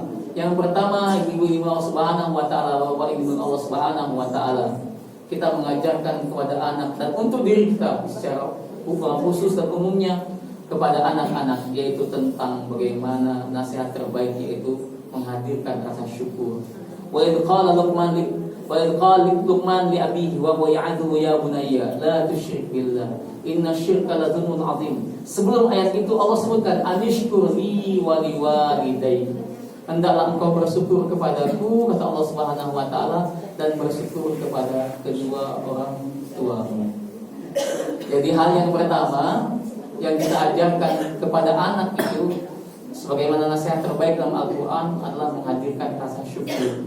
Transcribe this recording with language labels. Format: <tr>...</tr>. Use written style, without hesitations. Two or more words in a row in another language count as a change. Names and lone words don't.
<id>Yang pertama, ibu-ibu Allah</id> <ar>سبحانه وتعالى,</ar> <id>bapak-ibu Allah</id> <ar>سبحانه وتعالى,</ar> <id>kita mengajarkan kepada anak dan untuk diri kita secara khusus dan umumnya kepada anak-anak, yaitu tentang bagaimana nasihat terbaik, yaitu menghadirkan rasa syukur.</id> <ar>وإذ قال لقمان لأبيه وهو يعظه يا بني لا تشرك بالله إن الشرك لظلم عظيم.</ar> <id>Sebelum ayat itu Allah sebutkan</id> <ar>أن اشكر لي ولوالديك.</ar> <id>Hendaklah engkau bersyukur kepadaku, kata Allah</id> <ar>سبحانه وتعالى,</ar> <id>dan bersyukur kepada kedua orang tuamu. Jadi hal yang pertama yang kita ajarkan kepada anak itu Sebagaimana nasihat terbaik dalam Al-Quran adalah menghadirkan rasa syukur.</id>